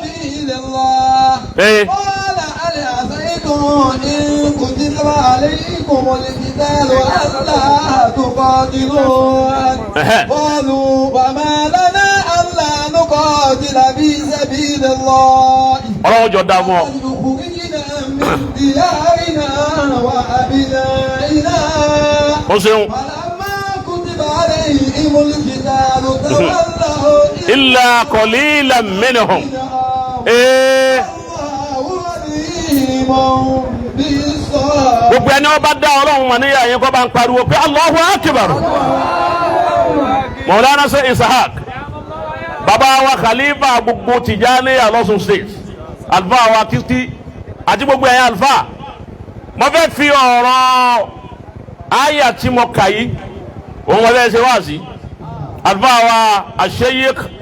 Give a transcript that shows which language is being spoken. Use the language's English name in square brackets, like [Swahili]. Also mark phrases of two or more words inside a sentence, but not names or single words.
[Arabic] قال هل عسيتم إن كتب عليكم القتال ألا تقاتلوا قالوا وما لنا ألا نقاتل في سبيل الله خرجنا من ديارنا وأبنائنا فلما كتب عليهم القتال تولوا إلا قليلا منهم [Yoruba] gbogbo ẹni ọba dá ọlọ́run mọ̀ níyà yẹn kọ́ bá ń pariwo pé [Arabic] الله أكبر. [Yoruba] Maulana Sheikh Ishaq bàbá wa khalifa gbogbo Tijaniya lọ́sùn state alfa wa títí àti gbogbo ẹ̀yà alfa mo fẹ́ fi ọ̀rọ̀ àyà tí mo kà yìí òun wọ́n fẹ́ ṣe wá sí alfa wa Sheikh